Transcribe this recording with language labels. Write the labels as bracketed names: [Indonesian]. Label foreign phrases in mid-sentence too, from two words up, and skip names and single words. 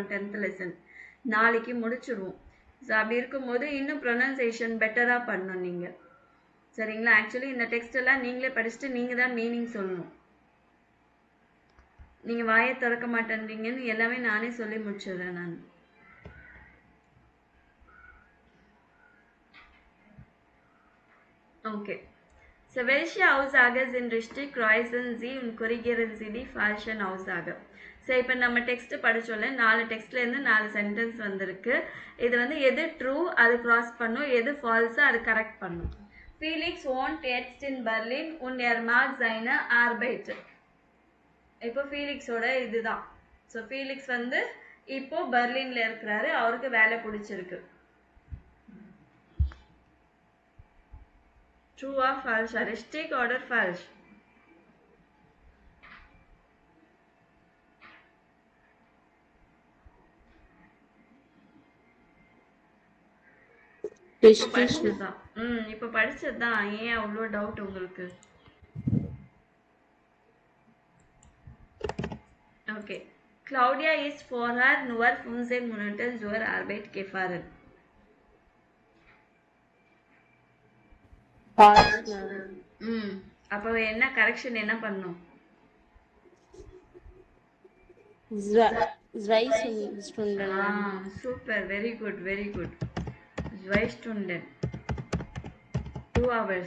[Tamil] 10th லெசன் நாளைக்கு முடிச்சிடுவோம். ஸோ அப்படி இருக்கும்போது இன்னும் [English] pronunciation betterஆக [Tamil] பண்ணணும் நீங்கள், சரிங்களா? ஆக்சுவலி இந்த டெக்ஸ்ட் எல்லாம் நீங்களே படிச்சுட்டு நீங்கள் தான் மீனிங் சொல்லணும். நீங்கள் வாயை திறக்க மாட்டேன்றீங்கன்னு எல்லாமே நானே சொல்லி முடிச்சிடுறேன் நான். Okay. [German] So, welche Aussage sind richtig? Kreuzen Sie und korrigieren Sie die falschen Aussage. [Tamil] ஸோ இப்போ நம்ம டெக்ஸ்ட் படிச்சோம்ல, 4 டெக்ஸ்ட்லேருந்து 4 சென்டென்ஸ் வந்திருக்கு. இது வந்து எது ட்ரூ அது கிராஸ் பண்ணும், எது ஃபால்ஸோ அது கரெக்ட் பண்ணும். [German] Felix wohnt jetzt in Berlin und mag seine Arbeit. [Tamil] இப்போ ஃபீலிக்ஸோட இதுதான். ஸோ ஃபீலிக்ஸ் வந்து இப்போ பெர்லின்ல இருக்கிறாரு, அவருக்கு வேலை பிடிச்சிருக்கு. [English] True or false? [German] Richtig oder falsch? [Tamil] இப்போ படிச்சதுதான். ஏன் அவ்வளோ டவுட் உங்களுக்கு? ஓகே. [German] Claudia ist vorher nur 15 Monate zur Arbeit gefahren. [Tamil] அப்போ என்ன கரெக்ஷன் என்ன பண்ணும்? சூப்பர், [English] very good, very good. [German] 2 Stunden, 2 hours.